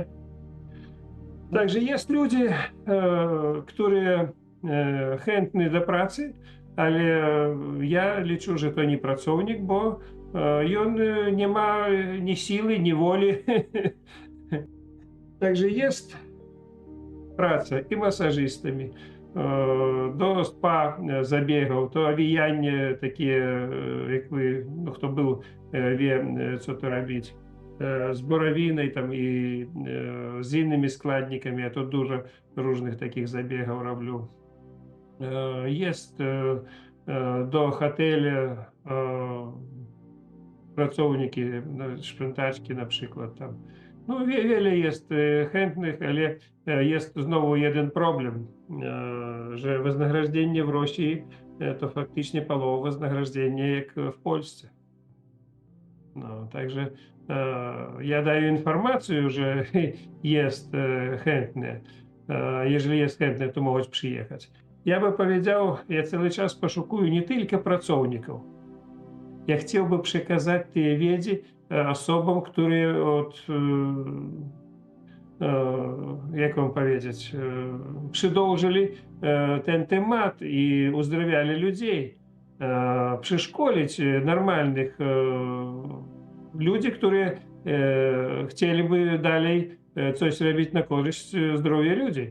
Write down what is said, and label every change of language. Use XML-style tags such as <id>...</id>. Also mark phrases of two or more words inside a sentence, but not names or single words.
<pl>Także jest ludzie, którzy chętni do pracy, ale ja liczę, że to nie pracownik, bo on nie ma ni siły, ni woli. Także jest praca i masażystami, do spa zabiegów, to owijanie takie, jak</pl> <uk>ви, ну, хто був,</uk> <pl>wie, co to robić, z borowiną tam i z innymi składnikami, ja to dużo różnych takich zabiegów robię. Jest do hotelu pracowniki, szprintaczki na przykład tam. No, wiele jest chętnych, ale jest znowu jeden problem, że wynagrodzenie w Rosji to faktycznie połowa wynagrodzenia jak w Polsce. No, także ja daję informację, że jest chętne. Jeżeli jest chętne, to mogą przyjechać.</pl> <uk>Я би powiedział, я цілий час пошукую не тільки працівників. Я хотів би</uk> <pl>przekazać ті wiedzy osobom, które jak wam powiedzieć, przedłużyli ten temat i uzdrawiali ludzi. Przeszkolić normalnych ludzi, którzy chcieliby dalej coś robić na korzyść zdrowia ludzi.</pl>